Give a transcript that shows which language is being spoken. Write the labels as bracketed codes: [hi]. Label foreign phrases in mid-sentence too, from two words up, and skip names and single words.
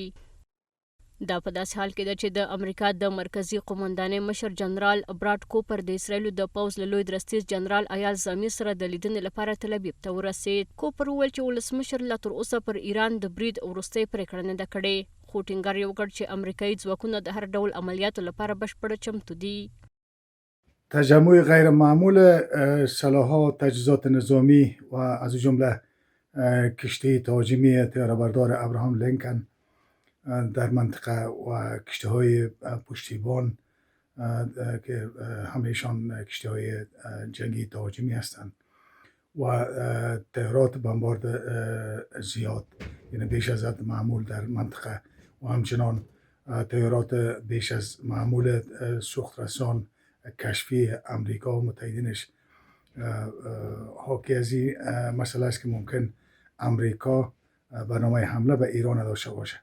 [ps] دا په داسې حال کې ده چې د امریکا د مرکزي قومانداني مشر جنرال براډ کوپر د اسرائیلو د پوځ له لوی درستیز جنرال ایال زامي سره د لیدنې لپاره تل ابیب ته ورسېد. کوپر وویل چې ولسمشر لا تر اوسه پر ایران د برید وروستۍ پرېکړه نه ده کړې، خو ټینګار یې وکړ چې امریکایي ځواکونه د هر ډول عملیاتو لپاره بشپړ چمتو دي. [fa] تجمع غیر معمول سلاح‌ها، تجهیزات نظامی و از جمله کشتی تهاجمی طیاره‌بردار ابراهام لینکن در منطقه و کشتی‌های پشتیبان که همه‌شان کشتی‌های جنگی تهاجمی هستند و تیارات بمبارد زیاد، یعنی بیش از حد معمول در منطقه و همچنان تیارات بیش از معمول سوخت رسان کشفی امریکا و متحدینش حاکی از این مسئله است که ممکن امریکا برنامه حمله به ایران داشته باشه.